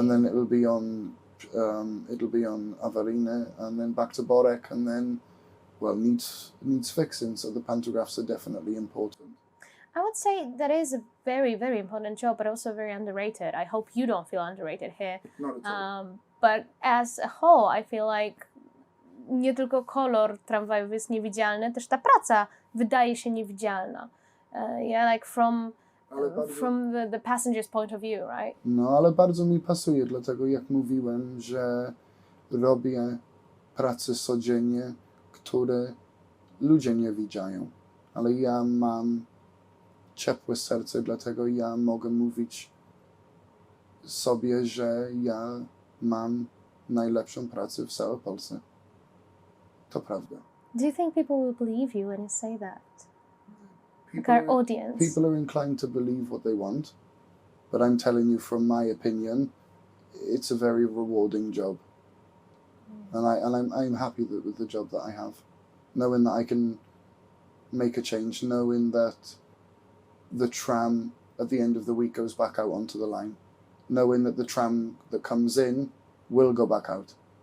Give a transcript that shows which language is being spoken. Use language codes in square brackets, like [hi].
[en] And then it'll be on Avarine and then back to Borek and then, well, needs fixing. So the pantographs are definitely important. I would say that is a very, very important job, but also very underrated. I hope you don't feel underrated here. Not at all. But as a whole, I feel like [pl] nie tylko kolor tramwajów jest niewidzialny, też ta praca wydaje się niewidzialna. [en] Yeah, like from the passenger's point of view, right? [pl] No, ale bardzo mi pasuje, dlatego jak mówiłem, że robię prace codziennie, które ludzie nie widziają, ale ja mam ciepłe serce, dlatego ja mogę mówić sobie, że ja mam najlepszą pracę w całej Polsce. To prawda. [en] Do you think people will believe you when you say that? Like our audience? People are inclined to believe what they want, but I'm telling you from my opinion, it's a very rewarding job. And I'm happy with the job that I have. Knowing that I can make a change, knowing that the tram at the end of the week goes back out onto the line, knowing that the tram that comes in will go back out.